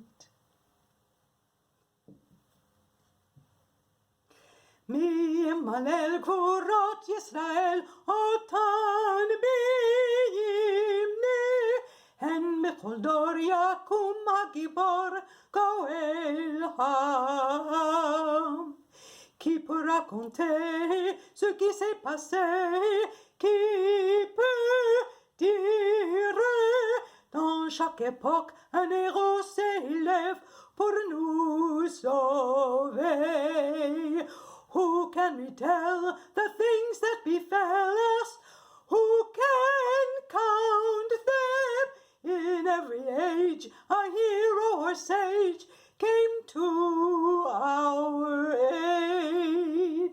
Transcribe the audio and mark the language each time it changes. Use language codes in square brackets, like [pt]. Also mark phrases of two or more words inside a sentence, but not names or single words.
[he] מי ימלל גבורות ישראל אותן מי ימנה, הן בכל דור יקום הגיבור גואל העם. [fr] Qui peut raconter ce qui s'est passé? Qui peut dire dans chaque époque un héros s'élève pour nous sauver? [en] Who can retell the things that befell us? Who can count them? In every age a hero or sage came to our aid.